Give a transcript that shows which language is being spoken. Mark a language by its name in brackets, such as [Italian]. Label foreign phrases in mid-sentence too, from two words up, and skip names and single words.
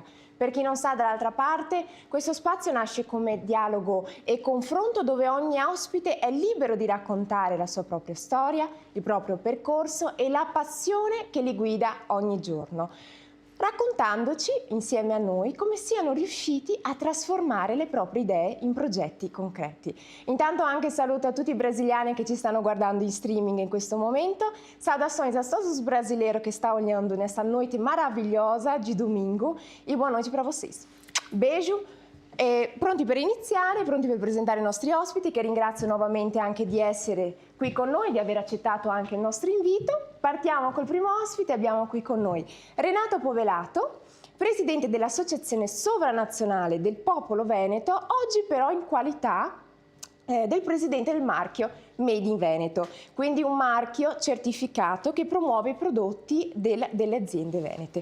[Italian] Per chi non sa, dall'altra parte, questo spazio nasce come dialogo e confronto dove ogni ospite è libero di raccontare la sua propria storia, il proprio percorso e la passione che li guida ogni giorno, raccontandoci insieme a noi come siano riusciti a trasformare le proprie idee in progetti concreti. Intanto anche saluto a tutti i brasiliani que stanno guardando in streaming in questo momento. [Portuguese] Saudações a todos os brasileiros que estão olhando nessa noite maravilhosa de domingo e boa noite para vocês. Beijo. [Italian] Pronti per iniziare, pronti per presentare i nostri ospiti, che ringrazio nuovamente anche di essere qui con noi, di aver accettato anche il nostro invito. Partiamo col primo ospite, abbiamo qui con noi Renato Povelato, presidente dell'Associazione Sovranazionale del Popolo Veneto, oggi però in qualità del presidente del marchio Made in Veneto, quindi un marchio certificato che promuove i prodotti delle aziende venete.